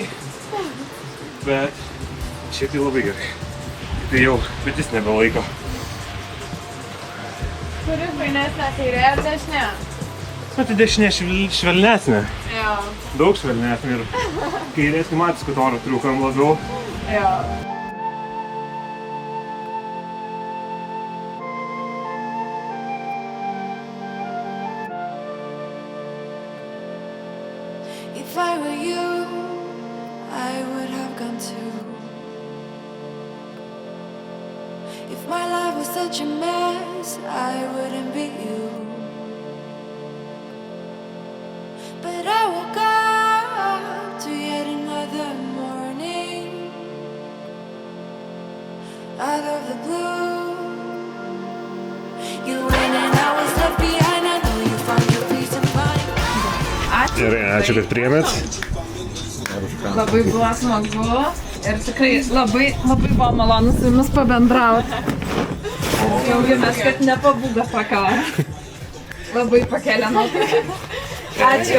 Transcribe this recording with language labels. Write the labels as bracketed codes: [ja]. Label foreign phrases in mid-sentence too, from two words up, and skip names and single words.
[lt] Bet šiaip tai labai gerai. Tai jau petis nebelaiko. Kuri fainesnė, kairė ar dešinė? Tai dešinė švelnesnė. Jo. Daug švelnesnė ir kairės matys, kad oro triukam labiau. Jo. [en] If I were you, I would have gone too. If my life was such a mess, I wouldn't be you. But I woke up to yet another morning. Out of the blue, you went and I was left behind. I know you found your peace of mind. [lt] Gerai, ačiū, kad priėmėt. Labai buvo smagu ir tikrai labai buvo malonu su jumis pabendrauti. Džiaugiamės, kad nepabūga pakavą. Labai pakėlė nuotaiką. Ačiū.